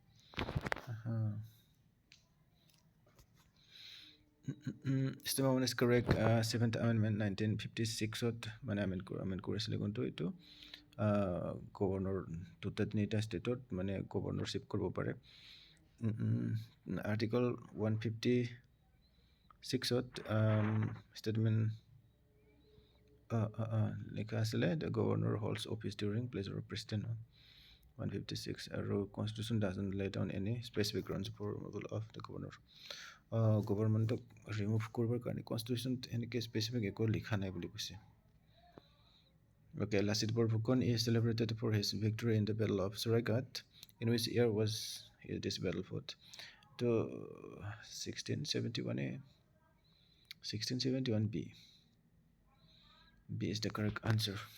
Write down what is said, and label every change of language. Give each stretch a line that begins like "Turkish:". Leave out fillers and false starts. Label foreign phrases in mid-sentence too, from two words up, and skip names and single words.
English: System one is correct.
Assamese: 7th amendment 1956 মানে amendment কৰিছিলে কোনটো এইটো গভৰ্ণৰ দুটা তিনিটা ষ্টেটত মানে গভৰ্ণৰশ্বিপ কৰিব পাৰে আৰ্টিকল
English: 156 statement
Assamese: লেখা আছিলে
English: the governor holds office during pleasure of president 156 আৰু constitution doesn't lay down any specific grounds for removal of the governor
Assamese: গভৰ্ণমেণ্টক ৰিমুভ কৰিবৰ কাৰণে কনষ্টিটিউশ্যন এনেকৈ স্পেচিফিক একো লিখা নাই বুলি কৈছে
English: Okay, Lasit Borphukan is celebrated for his victory in the Battle of Saraighat. In which year was this battle fought? To 1671A. 1671B. B is the correct answer.